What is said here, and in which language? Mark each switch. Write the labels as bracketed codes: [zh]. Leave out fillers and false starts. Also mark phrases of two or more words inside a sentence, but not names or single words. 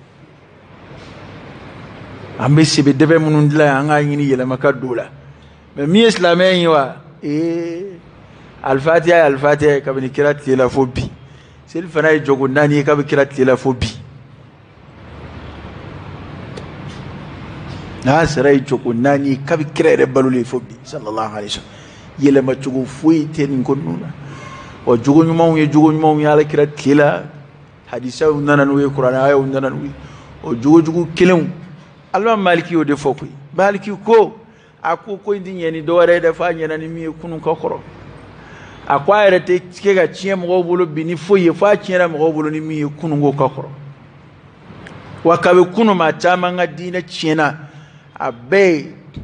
[bm] an bɛ sebedɛbɛ minnu dilan yan an k'a ɲini yɛlɛma ka don o la mais min ye silamɛya in ye wa alifatiya ye alifatiya ye kabini kira tile la fo bi seli fana ye jogo 4 ye kabi kira tile la fo bi n'a sera ye jogo 4 ye kabi kira yɛrɛ balolen fo bi [ar] صلى الله عليه وسلم [bm] yɛlɛma cogo foyi tɛ nin ko ninnu na wa jogo ɲumanw ye ala kira tile la hadisaw nana n'u ye kuranɛ ayaw nana n'u ye o jogo kelenw alimami maliki y'o de fɔ koyi maliki ko a ko in tɛ ɲɛ ni dɔwɛrɛ ye dɛ f'a ɲɛna ni min ye kunun ka kɔrɔ a ko a yɛrɛ tɛ kɛ ka tiɲɛ mɔgɔw bolo bi ni foyi ye f'a tiɲɛna mɔgɔw bolo ni min ye kunun ko ka kɔrɔ wa kabi kunun maa caman ka diinɛ tiɲɛna a bɛɛ ye